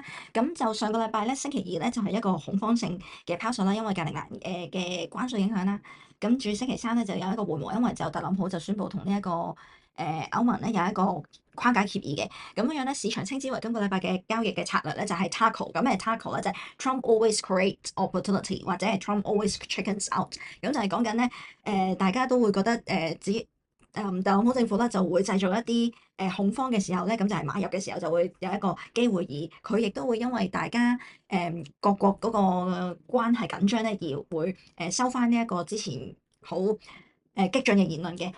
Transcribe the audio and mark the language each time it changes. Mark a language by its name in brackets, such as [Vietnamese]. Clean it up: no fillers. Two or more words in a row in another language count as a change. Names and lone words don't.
[Cantonese] 咁就上個禮拜咧，星期二咧就係一個恐慌性嘅拋售啦，因為格陵蘭嘅關稅影響啦。咁住星期三咧就有一個緩和，因為就特朗普就宣布同呢一個歐盟咧有一個框架協議嘅。咁樣咧，市場稱之為今個禮拜嘅交易嘅策略咧就係 TACO。咁TACO 咧就係 [English] Trump always creates opportunity [Cantonese] 或者係 [English] Trump always chickens out。 [Cantonese] 咁就係講緊咧大家都會覺得特朗普政府咧就會製造一啲恐慌嘅時候咧，咁就係買入嘅時候就會有一個機會，而佢亦都會因為大家各國嗰個關係緊張咧，而會收翻呢一個之前好激進嘅言論嘅。